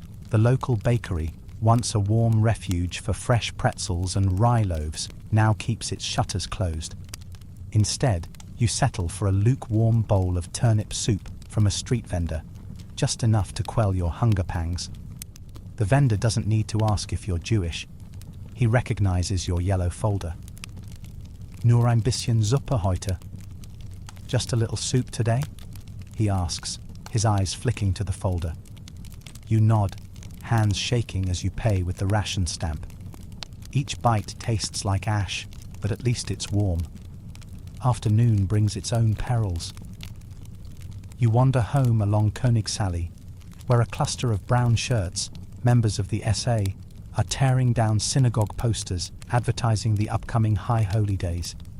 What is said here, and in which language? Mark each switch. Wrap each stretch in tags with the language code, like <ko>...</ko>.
<en>The local bakery, once a warm refuge for fresh pretzels and rye loaves, now keeps its shutters closed. Instead, you settle for a lukewarm bowl of turnip soup from a street vendor, just enough to quell your hunger pangs. The vendor doesn't need to ask if you're Jewish. He recognizes your yellow folder.</en> <de>Nur ein bisschen Suppe heute.</de> <en>Just a little soup today? He asks, his eyes flicking to the folder. You nod, hands shaking as you pay with the ration stamp. Each bite tastes like ash, but at least it's warm. Afternoon brings its own perils. You wander home along Königsallee, where a cluster of brown shirts, members of the SA, are tearing down synagogue posters advertising the upcoming High Holy Days.</en>